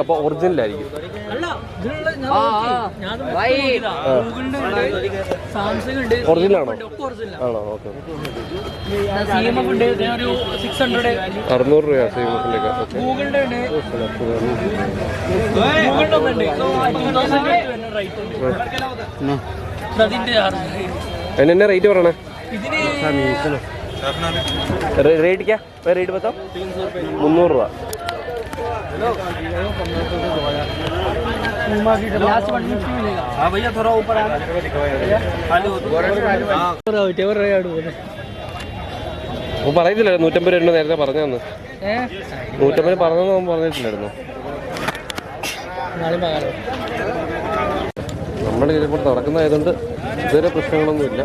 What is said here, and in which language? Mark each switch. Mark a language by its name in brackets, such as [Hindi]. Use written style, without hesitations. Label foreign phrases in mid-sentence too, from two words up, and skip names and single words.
[Malayalam] അപ്പോൾ ഒറിജിനലായിരിക്കും. ഒറിജിനലാണോ? ആണോ? ഓക്കെ. 600 രൂപ സീമസിൻ്റെ ഒക്കെ. എന്നെ റേറ്റ് പറയണേ. [Hindi] रेट क्या? रेट बताओ. [Malayalam] 300 രൂപ. [Hindi] हाँ भैया थोड़ा ऊपर [Malayalam] പറയുന്നില്ലായിരുന്നു 150 രൂപ നേരത്തെ പറഞ്ഞു തന്നു. 150 പറഞ്ഞു പറഞ്ഞിട്ടില്ലായിരുന്നു. നമ്മുടെ ഇതിപ്പോൾ നടക്കുന്നതായതുകൊണ്ട് ഇതുവരെ പ്രശ്നങ്ങളൊന്നുമില്ല.